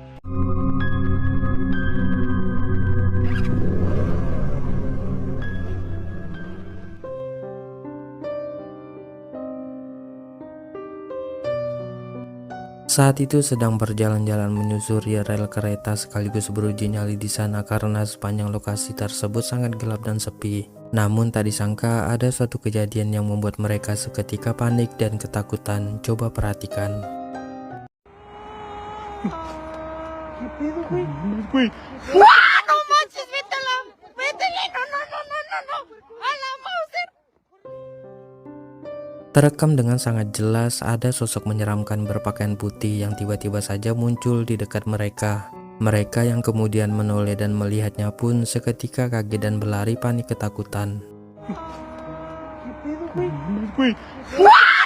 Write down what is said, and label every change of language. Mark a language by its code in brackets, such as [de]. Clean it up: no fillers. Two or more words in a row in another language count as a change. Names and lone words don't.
[id] Saat itu sedang berjalan-jalan menyusuri rel kereta sekaligus beruji nyali di sana karena sepanjang lokasi tersebut sangat gelap dan sepi. Namun tak disangka ada suatu kejadian yang membuat mereka seketika panik dan ketakutan. Coba perhatikan. [es] No manches, métela, métele, no, no, no, no, no, no, a la Mauser. [id] Terekam dengan sangat jelas ada sosok menyeramkan berpakaian putih yang tiba-tiba saja muncul di dekat mereka. Mereka yang kemudian menoleh dan melihatnya pun seketika kaget dan berlari panik ketakutan. Wait.